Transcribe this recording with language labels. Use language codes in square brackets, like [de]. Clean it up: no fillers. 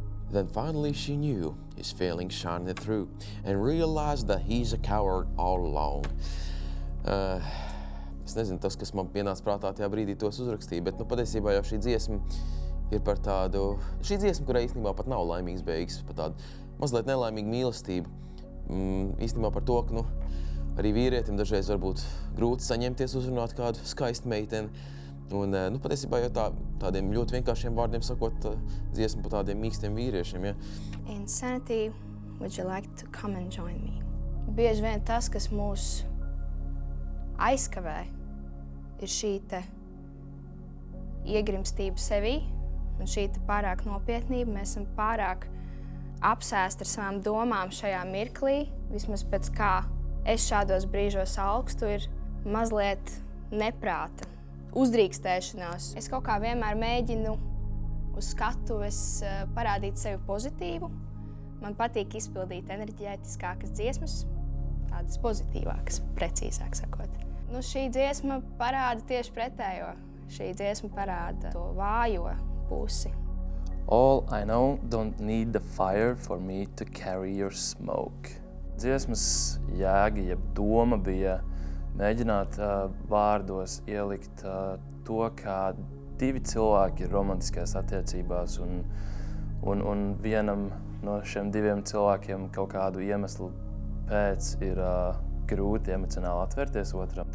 [en] Then finally she knew his feelings shining through and realized that he's a coward all along. [lv] Es nezinu, tas, kas man pienāca prātā tajā brīdī, to es uzrakstīju, bet patiesībā jau šī dziesma ir par tādu... Šī dziesma, kurai īstenībā pat nav laimīgs beigas, par tādu mazliet nelaimīgu mīlestību. Īstenībā par to, ka arī vīrietim dažreiz varbūt grūti saņemties uzrunāt kādu skaistu meiteni. Un patiesībā jau tādiem ļoti vienkāršiem vārdiem sakot dziesmu par tādiem mīkstiem vīriešiem. Ja? [en] Insanity, would you like to come and join me? [lv] Bieži vien tas, kas mūs aizkavē, ir šī iegrimstība sevī un šī pārāk nopietnība. Mēs esam pārāk apsēsti ar savām domām šajā mirklī. Vismaz pēc kā es šādos brīžos augstu, ir mazliet neprāta uzdrīkstēšanās. Es kaut kā vienmēr mēģinu uz skatuves parādīt sevi pozitīvu. Man patīk izpildīt enerģētiskākas dziesmas, tādas pozitīvākas, precīzāk sakot. Nu, šī dziesma parāda tieši pretējo. Šī dziesma parāda to vājo pusi. [en] All I know, don't need the fire for me to carry your smoke. [lv] Dziesmas jēga, jeb doma bija mēģināt vārdos ielikt to, kā divi cilvēki ir romantiskās attiecībās un vienam no šiem diviem cilvēkiem kaut kādu iemeslu pēc ir grūti emocionāli atvērties otram.